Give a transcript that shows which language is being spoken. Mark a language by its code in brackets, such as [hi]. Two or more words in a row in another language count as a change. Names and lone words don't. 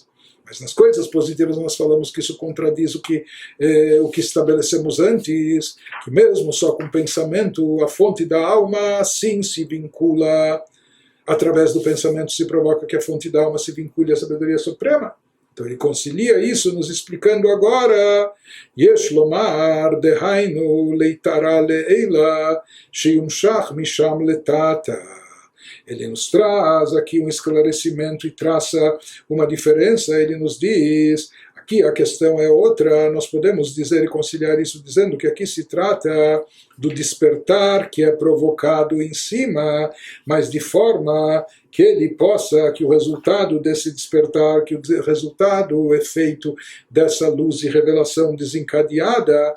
[pt] Mas nas coisas positivas nós falamos que isso contradiz o que estabelecemos antes, que mesmo só com pensamento, a fonte da alma sim se vincula, através do pensamento se provoca que a fonte da alma se vincule à sabedoria suprema. Então ele concilia isso nos explicando agora, [he] יש לומר דהיינו לאתערותא לעילא שיומשך משם לתתא. [pt] Ele nos traz aqui um esclarecimento e traça uma diferença. Ele nos diz, aqui a questão é outra, nós podemos dizer e conciliar isso dizendo que aqui se trata do despertar que é provocado em cima, mas de forma que ele possa, que o resultado desse despertar, que o resultado, o efeito dessa luz e revelação desencadeada,